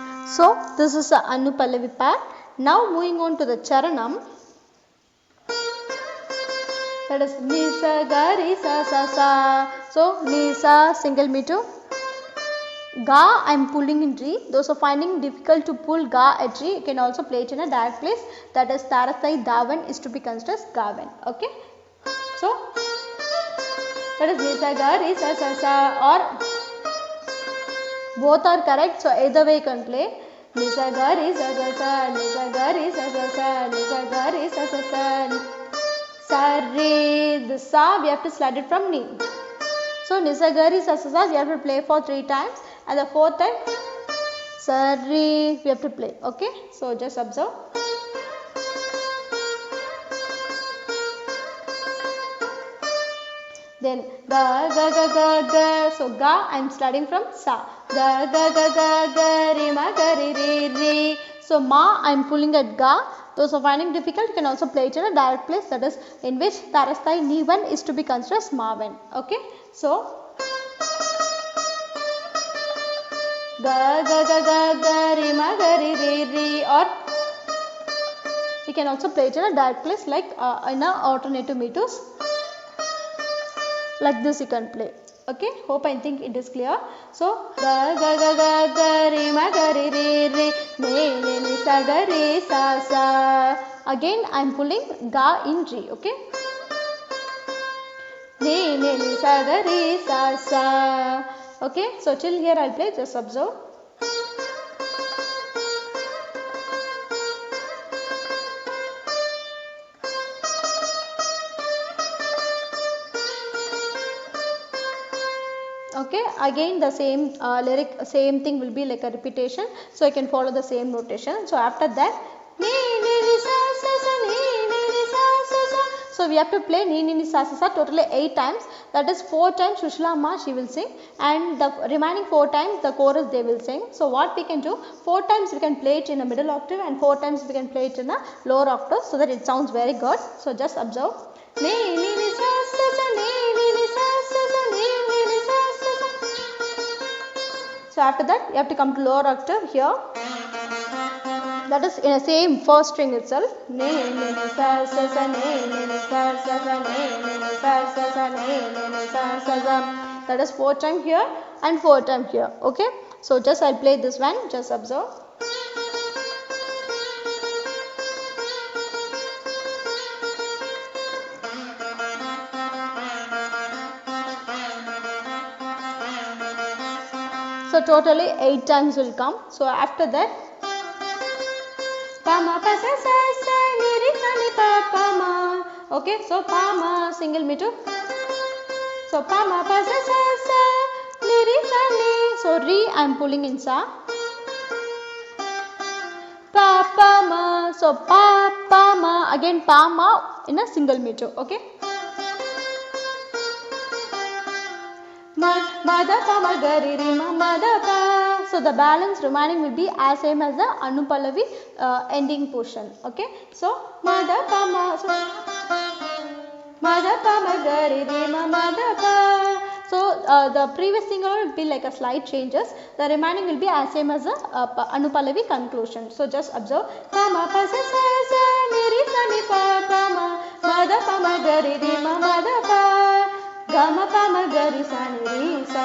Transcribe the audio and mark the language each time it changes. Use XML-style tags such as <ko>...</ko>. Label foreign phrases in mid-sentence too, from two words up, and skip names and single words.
<en>So this is the Anupallavi part. Now moving on to the Charanam. That is Ni sa ga re sa sa sa. So Ni sa single meter. Ga I am pulling in Re. Those are finding difficult to pull Ga at Re, you can also play it in a direct place. That is Tarasthai Davan is to be considered as Gavan. Okay. So that is Ni sa ga re sa sa sa, or both are correct. So either way you can play. Ni sa ga re sa sa sa, ni sa ga re sa sa sa, ni sa ga re sa sa sa. Sa re, the sa we have to slide it from Ni. So Ni sa ga re sa sa sa we have to play for 3 times, and the 4th time sa re we have to play. Okay. So just observe. Then ga ga ga ga ga. So ga I am starting from sa. Ga ga ga ga ga re ma ga re re re. So ma I am pulling at ga. Those are finding difficult, you can also play it in a direct place, that is in which Tarasthai Nivan is to be considered as Mavan. Okay. So ga ga ga ga ga re ma ga re re re, or you can also play it in a direct place like in a alternative meters. Like this you can play. Okay. Hope I think it is clear. So ga ga ga ga ga re ma ga re re re, ne ne ni sa ga re sa sa. Again I am pulling ga in Re. Okay. Ne ne ni sa ga re sa sa. Okay. So till here I will play. Just observe. Okay, again the same lyric, same thing will be like a repetition, so you can follow the same notation. So after that, ni ni ni sa sa sa, ni ni ni sa sa sa. So we have to play ni ni ni sa sa sa totally 8 times. That is 4 times Shushila Ma she will sing, and the remaining 4 times the chorus they will sing. So what we can do, 4 times we can play it in a middle octave, and 4 times we can play it in a lower octave, so that it sounds very good. So just observe. Ni ni ni sa sa sa, ni ni ni sa sa sa, ni ni ni sa sa sa. So after that you have to come to lower octave here. That is in the same first string itself. Ne ne ne sa sa sa, ne ne ne sa sa sa, ne ne ne sa sa sa, ne ne ne sa sa sa. That is 4 times here and 4 times here. Okay. So just I'll play this one. Just observe. So totally 8 times will come. So after that, pa ma pa sa sa sa, ni re sa ni pa pa ma. Okay, so pa ma single meter. So pa ma pa sa sa sa, ni re sa ni. So re I am pulling in sa. Pa pa ma. So pa pa ma, again pa ma in a single meter. Okay. Ma da pa ma ga re re ma da pa. So the balance remaining will be as same as the Anupallavi ending portion. Okay. So ma da pa ma. So ma da pa ma ga re re ma da pa. So the previous singer will be like a slight changes. The remaining will be as same as the Anupallavi conclusion. So just observe. Pa ma pa sa sa sa, ni re sa ni pa pa ma da pa ma ga re re ma da pa. Gama pama gari sa ni re sa.</en>